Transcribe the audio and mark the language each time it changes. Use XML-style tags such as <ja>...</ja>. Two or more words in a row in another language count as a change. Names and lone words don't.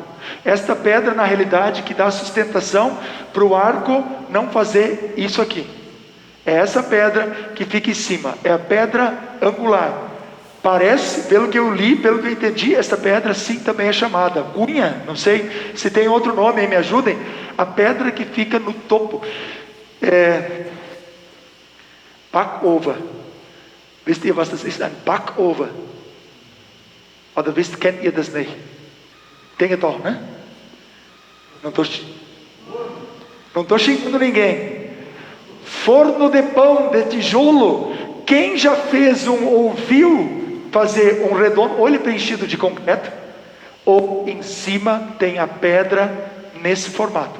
<pt>Esta pedra, na realidade, que dá sustentação para o arco não fazer isso aqui. É essa pedra que fica em cima. É a pedra angular. Parece, pelo que eu li, pelo que eu entendi, essa pedra sim também é chamada cunha. Não sei se tem outro nome aí, me ajudem. A pedra que fica no topo. Backover.</pt> <de>Wisst ihr, was das ist? Ein Backover. Oder kennt ihr das nicht? Denke doch,</de> <pt>né? Não estou xingando ninguém. Forno de pão de tijolo. Quem já fez ouviu fazer um redondo, ou ele preenchido de concreto, ou em cima tem a pedra nesse formato.</pt>